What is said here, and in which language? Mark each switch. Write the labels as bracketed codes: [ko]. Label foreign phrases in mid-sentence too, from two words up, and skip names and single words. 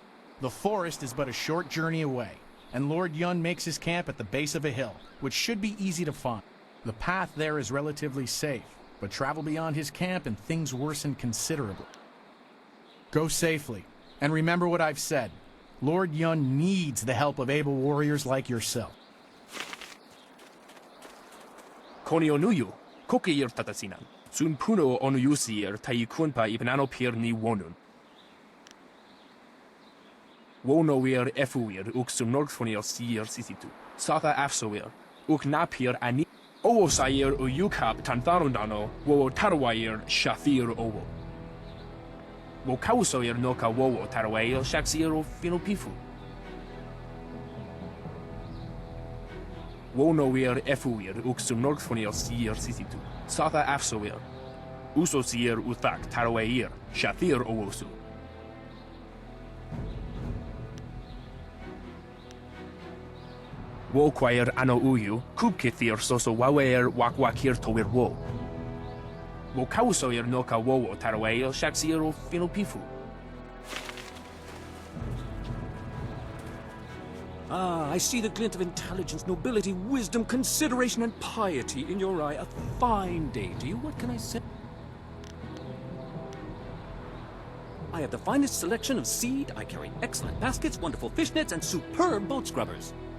[en] The forest is but a short journey away, and Lord Yun makes his camp at the base of a hill, which should be easy to find. The path there is relatively safe, but travel beyond his camp and things worsen considerably. Go safely, and remember what I've said. Lord Yun needs the help of able warriors like yourself. Konionuyu, kokir tatasinan. Sun puno onuyusir taikunpa ibnano pir ni wonun. Wonoir efuir uk sun norgfonir sir sisitu. Sata afsoir, uk napir ani. Owo sair uyukab tantharundano, wo tarwair shathir owo. Wo kausoir noka wowo tarwair shaksir finopifu. Wonoir efuir uk sun norgfonir sir sisitu. Sata afsoir. Usosir uthak tarwair shathir owosu. Wo quair ano uyu, kubkithir soso wawer wakwakir towir wo. Wo kausoir noka wowo tarwail shaksiro finopifu. Ah, I see the glint of intelligence, nobility, wisdom, consideration, and piety in your eye. A fine day to you. What can I say? I have the finest selection of seed. I carry excellent baskets, wonderful fish nets, and superb boat scrubbers.